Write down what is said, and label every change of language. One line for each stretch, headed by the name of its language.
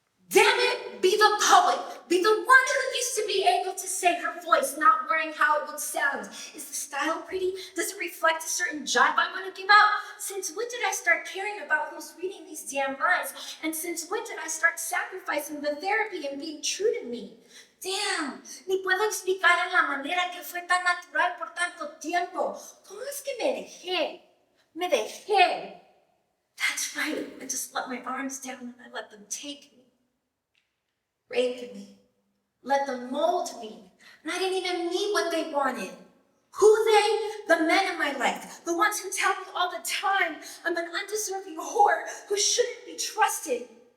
English: Damn it, be the poet. Be the one who used to be able to say her voice, not worrying how it would sound. Is the style pretty? Does it reflect a certain jive I want to give out? Since when did I start caring about who's reading these damn lines? And since when did I start sacrificing the therapy and being true to me?
Spanish: Damn, ni puedo explicar en la manera que fue tan natural por tanto tiempo. ¿Cómo es que me dejé? Me dejé.
English: That's right, I just let my arms down and I let them take me. Rape me. Let them mold me. And I didn't even need what they wanted. Who they? The men in my life. The ones who tell me all the time I'm an undeserving whore who shouldn't be trusted.